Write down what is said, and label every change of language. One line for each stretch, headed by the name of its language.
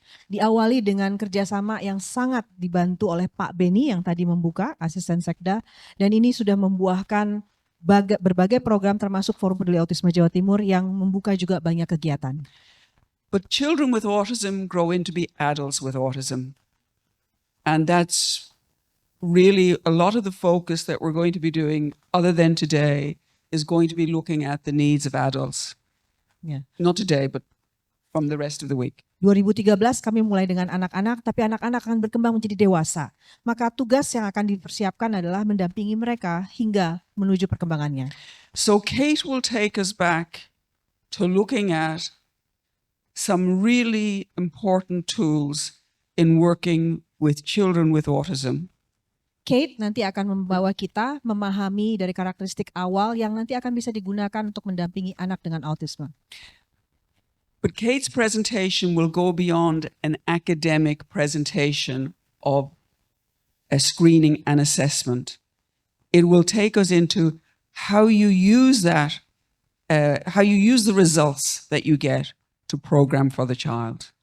Indonesian: Diawali dengan kerjasama yang sangat dibantu oleh Pak Beni yang tadi membuka, asisten sekda, dan ini sudah membuahkan berbagai program termasuk Forum Peduli Autisme Jawa Timur yang membuka juga banyak kegiatan.
English: But children with autism grow into be adults with autism. And that's really a lot of the focus that we're going to be doing other than today is going to be looking at the needs of adults. Yeah. Not today, but from the rest of the week.
Indonesian: 2013 kami mulai dengan anak-anak, tapi anak-anak akan berkembang menjadi dewasa. Maka tugas yang akan dipersiapkan adalah mendampingi mereka hingga menuju perkembangannya.
English: So Kate will take us back to looking at some really important tools in working with children with autism.
Indonesian: Kate nanti akan membawa kita memahami dari karakteristik awal yang nanti akan bisa digunakan untuk mendampingi anak dengan autisme.
English: But Kate's presentation will go beyond an academic presentation of a screening and assessment. It will take us into how you use that how you use the results that you get to program for the child.